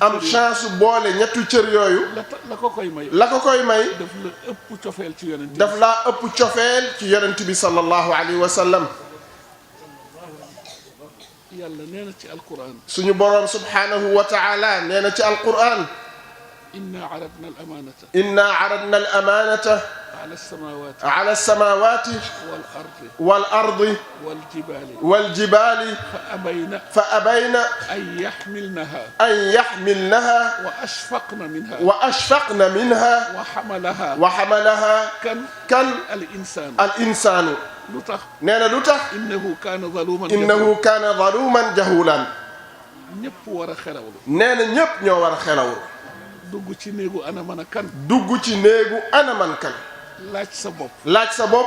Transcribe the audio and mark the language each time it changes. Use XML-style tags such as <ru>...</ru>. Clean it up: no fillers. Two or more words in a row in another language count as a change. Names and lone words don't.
<wo>am chance su boole ñetti cër yooyu. la ko koy may. la ko koy may. daf la ëpp cofeel ci yonent bi. daf laa ëpp cofeel ci yonent bi</wo> <ar>صلى الله عليه وسلم.</ar> <wo>yàlla nee na ci alquran. suñu boroom</wo> <ar>سبحانه وتعالى</ar> <wo>nee na ci alquran.</wo> <ar>إنا عرضنا الأمانة. إنا عرضنا الأمانة. على السماوات. على السماوات. والأرض. والأرض. والجبال. والجبال. فأبين. فأبين. أن يحملنها. أن يحملنها. وأشفقن منها. وأشفقن منها. وحملها. وحملها كان. الإنسان. الإنسان.</ar> <wo>lu tax. nee na lu tax.</wo> <ar>إنه كان ظلوما. إنه كان ظلوما جهولا.</ar> <wo>ñëpp war a xelawlu. nee na ñëpp ñoo war a xelawlu. dugg ci néegu</wo> <ar>أنا من</ar> <wo>a kan. dugg ci néegu</wo> <ar>أنا من كان.</ar> <wo>laaj sa bopp. laaj sa bopp.</wo>